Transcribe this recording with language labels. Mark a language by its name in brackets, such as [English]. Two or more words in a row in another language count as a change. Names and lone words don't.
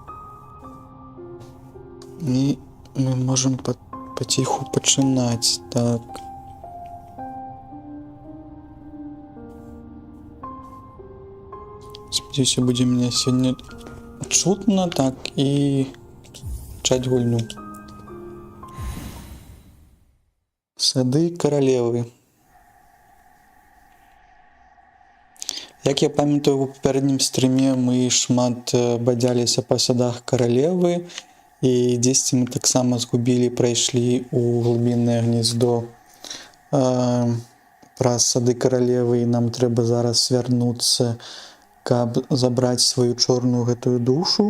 [Ukrainian] І ми можемо потиху починати. Так. Сподіваюся, буде мене сьогодні чутно, так, і почати гульню. Сады королеви. Як я пам'ятаю, [Belarusian] у папярэднім стріме мы шмат бадзяліся па садах каралевы, і дзесьці мы таксама згубілі, прайшлі ў глыбіннае гнездо праз сады каралевы, і нам трэба зараз вярнуцца, каб забраць сваю чорную гэтую душу.